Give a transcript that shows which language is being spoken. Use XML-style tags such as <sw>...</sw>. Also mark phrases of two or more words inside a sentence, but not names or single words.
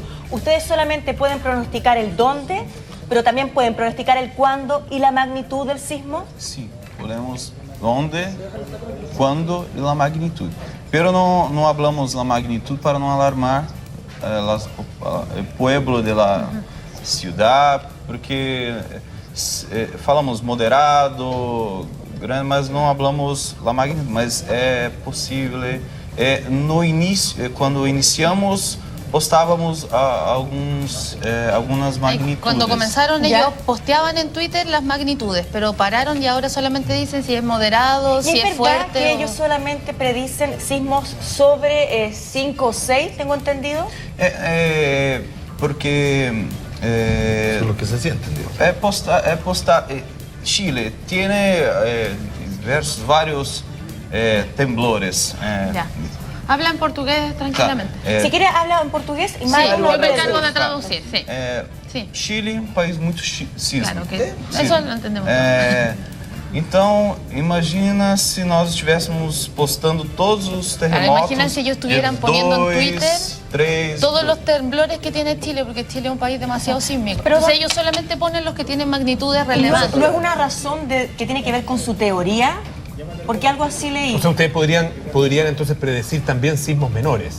<es>Ustedes solamente pueden pronosticar el dónde, pero también pueden pronosticar el cuándo y la magnitud del sismo. Sí, podemos dónde, cuándo y la magnitud. Pero no hablamos la magnitud para no alarmar el pueblo de la ciudad, porque falamos moderado, grande,</es> <pt>mas não</pt> <es>hablamos la magnitud.</es> <pt>Mas é possível. No início, quando iniciamos,</pt> <es>postábamos algunas magnitudes. Cuando comenzaron ellos posteaban en Twitter las magnitudes, pero pararon y ahora solamente dicen si es moderado, si es fuerte. ¿Es verdad que ellos solamente predicen sismos sobre 5 o 6, tengo entendido? Porque... eso es lo que se siente, digo. Chile tiene varios temblores. Habla en portugués tranquilamente. Claro. Si quiere, habla en portugués y más. Sí, yo me encargo de traducir. Sí. Sí. Chile, un país muy sísmico. Claro, que eso lo entendemos.</es> <pt>Então, imagina se nós estivéssemos postando todos os terremotos.</pt> <es>Imagina si ellos estuvieran poniendo en Twitter 3, todos los temblores que tiene Chile, porque Chile es un país demasiado sísmico. Pero entonces ellos solamente ponen los que tienen magnitudes relevantes. ¿No es una razón que tiene que ver con su teoría? Porque algo así leí. O sea, ustedes podrían entonces predecir también sismos menores.</es>